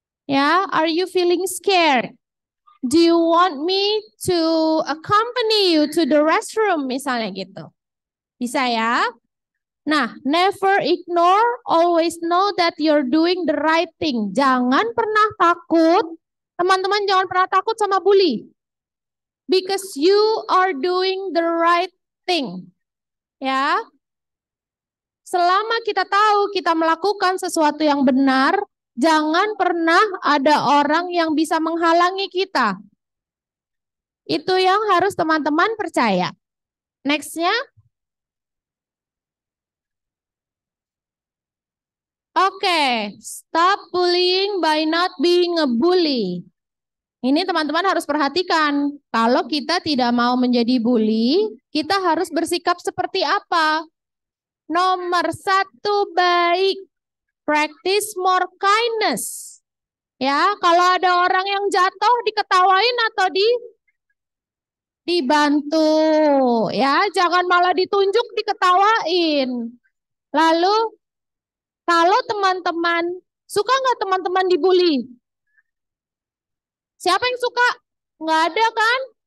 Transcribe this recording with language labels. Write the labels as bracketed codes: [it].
[en] Ya, are you feeling scared? Do you want me to accompany you to the restroom [id] misalnya gitu? Bisa ya? [en] Nah, never ignore, always know that you're doing the right thing. [id] Jangan pernah takut, teman-teman jangan pernah takut sama bully. [en] Because you are doing the right thing. [id] Ya. Selama kita tahu kita melakukan sesuatu yang benar, jangan pernah ada orang yang bisa menghalangi kita. Itu yang harus teman-teman percaya. Next-nya. [en] Oke, stop bullying by not being a bully. [id] Ini teman-teman harus perhatikan. Kalau kita tidak mau menjadi bully, kita harus bersikap seperti apa? Nomor 1, baik. [en] Practice more kindness. [id] Ya, kalau ada orang yang jatuh, diketawain atau dibantu. Ya, jangan malah ditunjuk, diketawain. Lalu, kalau teman-teman, suka nggak teman-teman dibully? Siapa yang suka? Nggak ada kan?